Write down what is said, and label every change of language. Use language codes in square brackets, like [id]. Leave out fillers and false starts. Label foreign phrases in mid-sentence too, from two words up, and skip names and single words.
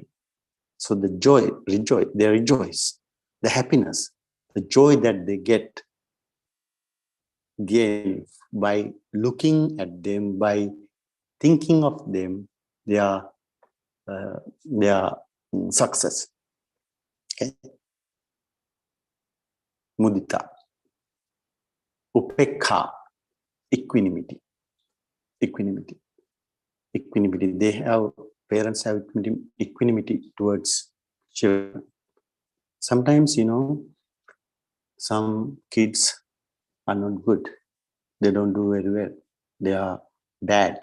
[en] So the joy, they rejoice. The happiness, the joy that they gain by looking at them, by thinking of them, their success. Okay. Mudita. Upekha, equanimity. Equanimity. They have, parents have equanimity towards children. Sometimes, some kids are not good. They don't do very well. They are bad.